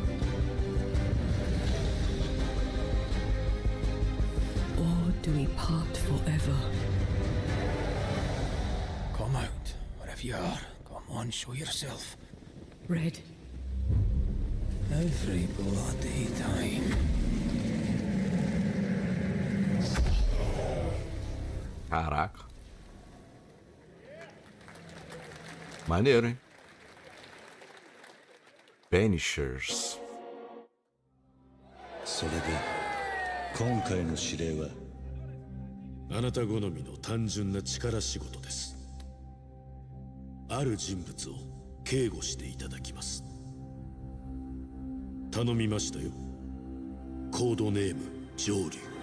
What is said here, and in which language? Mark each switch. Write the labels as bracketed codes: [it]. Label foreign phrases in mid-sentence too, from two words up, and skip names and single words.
[en] Or do we part forever? Come out, wherever you are. Come on, show yourself. Red. Every bloody time. [pt] Caraca. Maneiro, hein? [en] Banishers. [ja] それで今回の指令はあなた好みの単純な力仕事です。ある人物を警護していただきます。頼みましたよ。コードネーム上流。